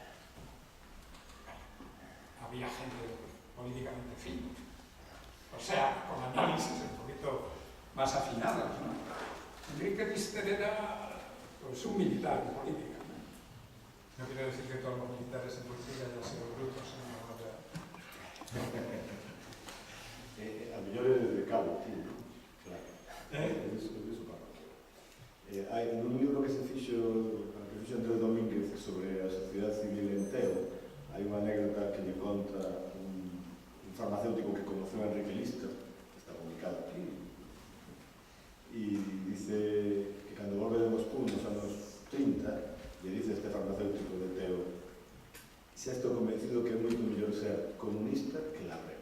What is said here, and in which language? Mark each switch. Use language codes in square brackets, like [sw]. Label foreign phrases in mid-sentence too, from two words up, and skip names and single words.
[es] Había gente políticamente fina. O sea, con análisis un poquito más afinados, ¿no? Enrique Lister era pues, un militar en política. No quiero decir que todos los militares en política hayan sido brutos, sino [gl] A mellor é de cabo, tío. Claro. [es] Eso parroquia. [gl] Hai un libro que se fixo Andrés Domínguez sobre a sociedade civil en Teo, hai unha anécdota que lle conta un farmacéutico que conoceu a Enrique Lister, que está publicado aquí, e dice que cando volve de Moscú nos anos 30, le dice este farmacéutico de Teo: xa estou convencido que é moito mellor ser comunista que labrego.